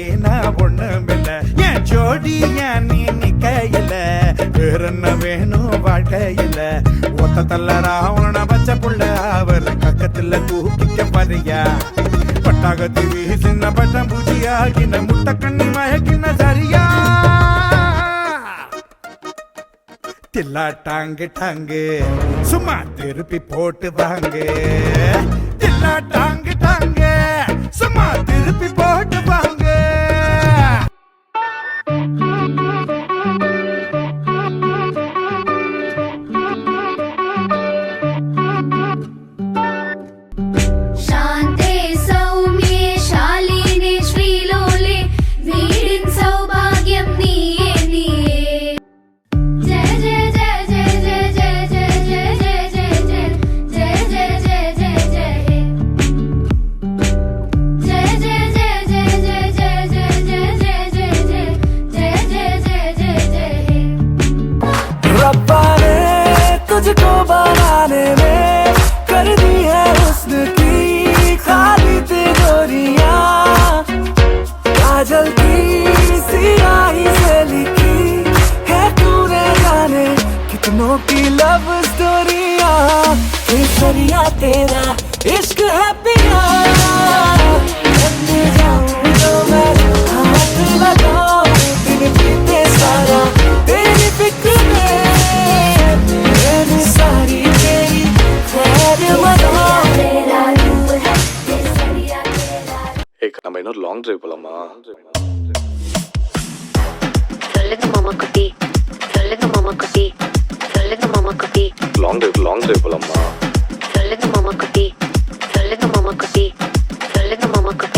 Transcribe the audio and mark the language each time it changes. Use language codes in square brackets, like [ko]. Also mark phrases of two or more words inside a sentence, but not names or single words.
[ta] நான் ஒண்ணுமில்ல என் ஜோடிய நீ நிக்கையில வேற என்ன வேணும் வாழ்க்கையில ஒத்த தள்ள ராவண பச்சை புள்ள அவர் பக்கத்துல தூக்கிக்க பறியா பட்டாகத்தி வீசின பட்டம் பூஜியாகின முட்டை கண்ணி மயக்கின சரியா தில்லா டாங்கு டாங்கு சும்மா திருப்பி போட்டு வாங்க தில்லா டாங்கு டாங்கு சும்மா திருப்பி போட்டு வாங்க [sa] शान्ते सौम्ये शालिने श्रीलोले वीडिन् सौभाग्यं नीये नीये जय जय जय जय जय जय जय जय जय जय जय जय जय जय जय हे जय जय जय जय जय जय जय जय जय जय जय जय जय जय जय हे [hi] रब्बा ने तुझको बनाने में कर दी है हुस्न की खाली तिजोरियां काजल की सियाही से लिखी है तूने जाने कितनों की [en] love storiyan [hi] केसरिया तेरा इश्क है पिया बन जाऊं तो मैं हाथ लगाऊं दिन बीते सारा तेरी फिक्र में मेरी सारी तेरी खैर मनाऊं तेरा रूप है केसरिया तेरा [ta] நம்ம இன்னொரு [en] long drive [ta] போலாமா? சொல்லுங்க மாமா குட்டி சொல்லுங்க மாமா குட்டி சொல்லுங்க மாமா குட்டி [en] long drive [ta] போலாமா? சொல்லுங்க மாமா குட்டி சொல்லுங்க மாமா குட்டி சொல்லுங்க மாமா குட்டி